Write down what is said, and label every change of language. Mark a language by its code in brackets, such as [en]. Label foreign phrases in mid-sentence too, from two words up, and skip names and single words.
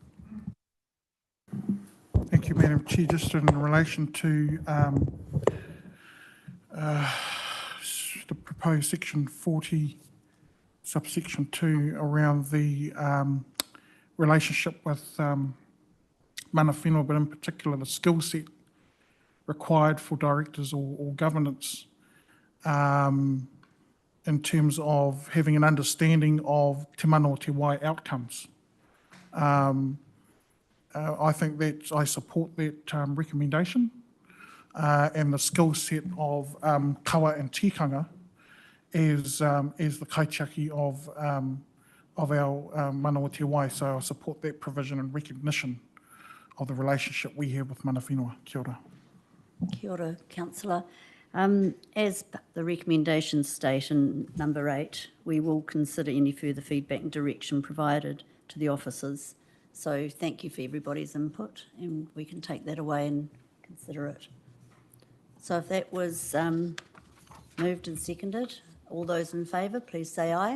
[en] Thank you, Madam Chair. Just in relation to the proposed section 40, subsection 2, around the relationship with [mi] mana whenua, [en] but in particular the skill set required for directors or governance in terms of having an understanding of [mi] te mano te wai [en] outcomes. I think that I support that recommendation, and the skill set of kawa and tikanga as the kaitiaki of our [mi] manawa te wai. [en] So I support that provision and recognition of the relationship we have with [mi] mana whenua. Kia ora. Kia ora, [en] councillor. As the recommendations state in number 8, we will consider any further feedback and direction provided to the officers. So thank you for everybody's input, and we can take that away and consider it. So if that was moved and seconded, all those in favour, please say aye.